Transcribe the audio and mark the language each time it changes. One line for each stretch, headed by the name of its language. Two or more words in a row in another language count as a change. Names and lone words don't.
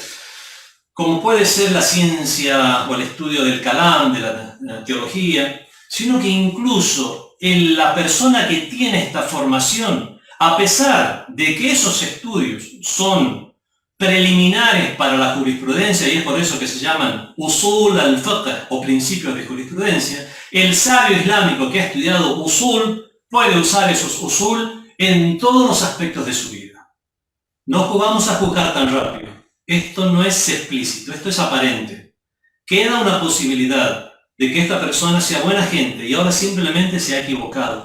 Spanish: la ciencia o el estudio del kalam, de la teología, sino que incluso en la persona que tiene esta formación, a pesar de que esos estudios son preliminares para la jurisprudencia, y es por eso que se llaman
Arabic: أصول الفقه
Spanish: o principios de jurisprudencia, el sabio islámico que ha estudiado usul puede usar esos usul en todos los aspectos de su vida. No vamos a juzgar tan rápido. Esto no es explícito, esto es aparente. Queda una posibilidad de que esta persona sea buena gente y ahora simplemente se ha equivocado.